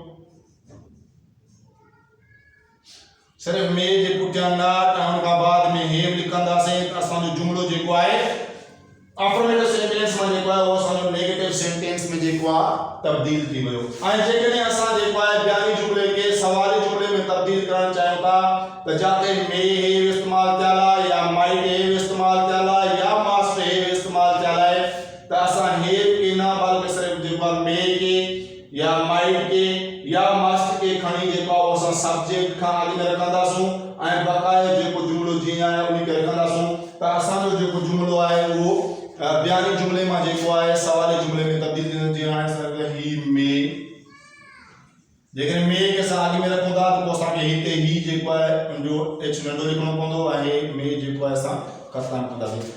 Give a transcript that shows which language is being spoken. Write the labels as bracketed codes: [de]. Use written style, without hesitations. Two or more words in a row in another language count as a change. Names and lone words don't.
[sd] सिर्फ मे जे पुठियां नॉट ऐं उन खां बाद में हैव लिखंदासीं त असांजो जुमिलो जेको आहे [en] affirmative sentence [sd] में जेको आहे उहो असांजो [en] negative sentence [sd] में जेको आहे तब्दील थी वियो। ऐं जेकॾहिं असां जेको आहे ॿियनि जुमिले खे सवाली जुमिले में तब्दील करणु चाहियूं था त जिते [en] may have [sd] इस्तेमाल थियल आहे या [en] might have [sd] इस्तेमाल थियल आहे या [en] must have [sd] इस्तेमाल थियल आहे त असां हैव के न बल्कि सिर्फ जेको आहे मे के या माइट के या मस्ट के खणी जेको आहे असां सब्जेक्ट खां अॻु में रखंदासूं ऐं बक़ाया जेको जुमिलो जीअं आहे उन खे रखंदासूं त असांजो जेको जुमिलो आहे उहो ॿियनि जुमिले मां जेको आहे सवाली जुमिले में तब्दील थी वेंदो। जीअं हाणे ही मे जेकॾहिं मे खे असां अॻु में रखूं था त पोइ असांखे हिते ही जेको आहे उनजो एच नंढो लिखणो पवंदो ऐं मे जेको आहे असां ख़तमु कंदासीं।